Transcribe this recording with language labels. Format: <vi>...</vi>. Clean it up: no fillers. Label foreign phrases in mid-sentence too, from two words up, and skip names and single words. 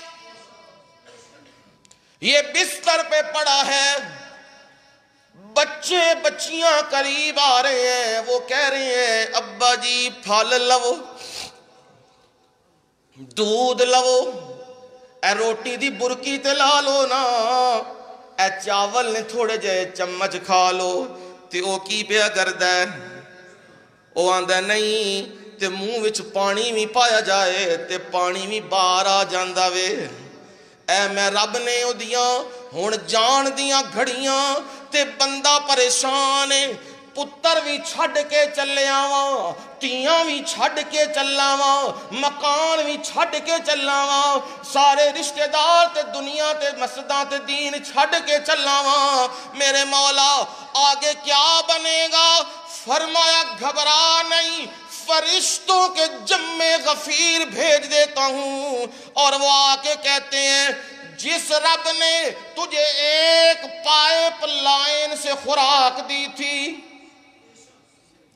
<ur>یہ بستر پہ پڑا ہے، بچے بچیاں قریب آ رہے ہیں، وہ کہہ رہے ہیں ابا جی پھل لو، دودھ لو،</ur> <pa>اے روٹی دی برکی تے لا لو نا، اے چاول نے تھوڑے جے چمچ کھا لو۔ تے او کی پیا کردہ ہے؟ او آندہ نہیں، تے منہ وچ پانی بھی پایا جائے تے پانی بھی باہر آ جاندہ وے۔ اے میں رب نے او دیاں ہون جان دیاں گھڑیاں تے بندہ پریشان ہے، پتر بھی چھڑ کے چلے آواں، تیاں بھی چھڑ کے چلاواں، مکان بھی چھڑ کے چلاواں، سارے رشتہ دار تے دنیا تے مسجداں تے دین چھڑ کے چلاواں،</pa> <ur>میرے مولا آگے کیا بنے گا؟ فرمایا گھبرا نہیں، فرشتوں کے جمع غفیر بھیج دیتا ہوں، اور وہ آ کے کہتے ہیں جس رب نے تجھے ایک پائپ لائن سے خوراک دی تھی،</ur>